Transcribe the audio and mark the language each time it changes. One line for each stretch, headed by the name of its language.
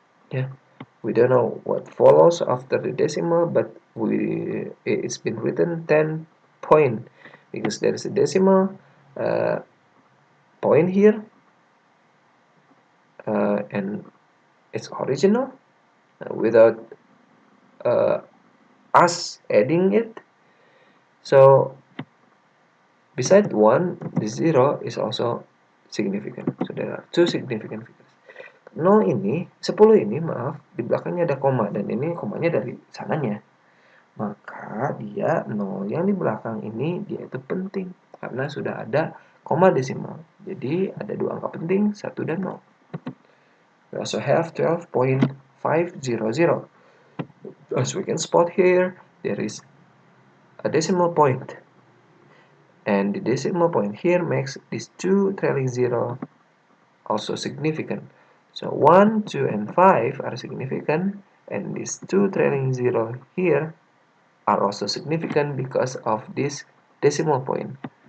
English: Yeah, we don't know what follows after the decimal, but it's been written 10 point because there is a decimal point here, and it's original without us adding it. So beside 1, the 0 is also significant. So there are two significant figures.
Indonesian: 0 ini, 10 ini, maaf, di belakangnya ada koma, dan ini komanya dari sananya. Maka dia 0 yang di belakang ini, dia itu penting, karena sudah ada koma desimal. Jadi ada dua angka penting, 1 dan 0.
English: We also have 12.500. As we can spot here, there is a decimal point. And the decimal point here makes these two trailing 0 also significant. So 1, 2, and 5 are significant, and these two trailing 0 here are also significant because of this decimal point.